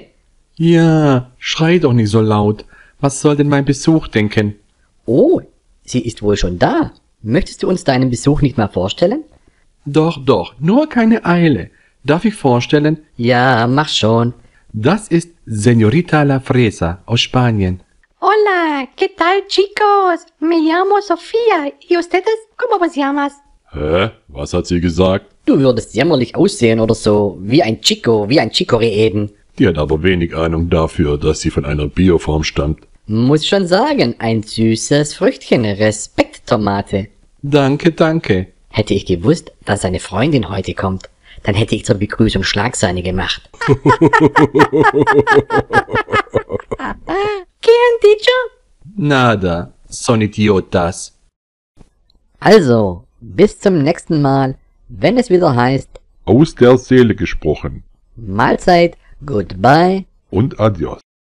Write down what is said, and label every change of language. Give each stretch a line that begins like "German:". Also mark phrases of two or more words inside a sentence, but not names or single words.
German: Ja, schrei doch nicht so laut. Was soll denn mein Besuch denken? Oh, sie ist wohl schon da. Möchtest du uns deinen Besuch nicht mal vorstellen? Doch, nur keine Eile. Darf ich vorstellen? Ja, mach schon. Das ist Señorita La Fresa aus Spanien.
Spanish: Hola, ¿qué tal, chicos? Me llamo Sofía. ¿Y ustedes cómo vos llamas?
German: Hä? Was hat sie gesagt? Du würdest jämmerlich aussehen oder so. Wie ein Chicorée eben. Die hat aber wenig Ahnung dafür, dass sie von einer Bioform stammt. Muss schon sagen, ein süßes Früchtchen. Respekt, Tomate. Danke. Hätte ich gewusst, dass seine Freundin heute kommt, dann hätte ich zur Begrüßung Schlagsahne gemacht.
Spanish: ¿Qué han dicho? Nada, son idiotas.
German: Also, bis zum nächsten Mal, wenn es wieder heißt, Aus der Seele gesprochen. Mahlzeit, goodbye. Und adios.